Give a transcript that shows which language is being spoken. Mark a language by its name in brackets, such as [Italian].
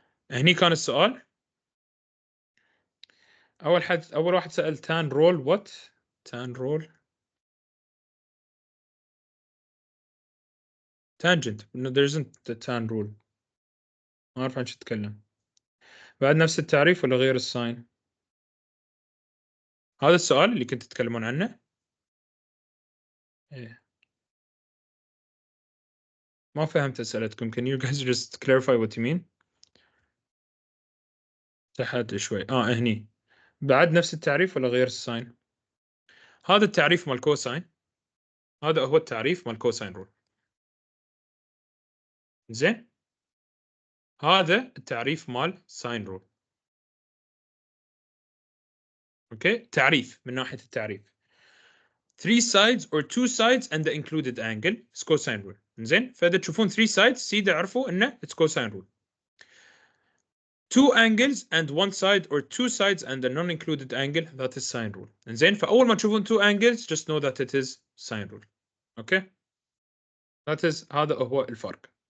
[Arabic] هني كان السؤال. أول واحد سأل [English] tan roll what? Tan roll. Tangent. No, there isn't the tan rule. [Arabic] ما أعرف عن شو تتكلم. بعد نفس التعريف ولا غير الساين؟ هذا السؤال اللي كنت تتكلمون عنه؟ إيه. ما فهمت أسئلتكم. [English] Can you guys just clarify what you mean؟ [Arabic] تحت شوي. هني بعد نفس التعريف ولا غير الساين؟ هذا التعريف مال كوساين، هذا هو التعريف مال كوساين رول. زين، هذا التعريف مال ساين رول. اوكي، تعريف من ناحية التعريف [English] 3 sides or 2 sides and the included angle is cosine rule. [Arabic] زين، فإذا تشوفون 3 sides سيدا عرفوا إنه [English] it's cosine rule. 2 angles and 1 side or 2 sides and the non-included angle, that is sine rule. [Arabic] زين، فأول ما تشوفون [English] 2 angles just know that it is sine rule. okay, that is [Arabic] هذا هو الفرق.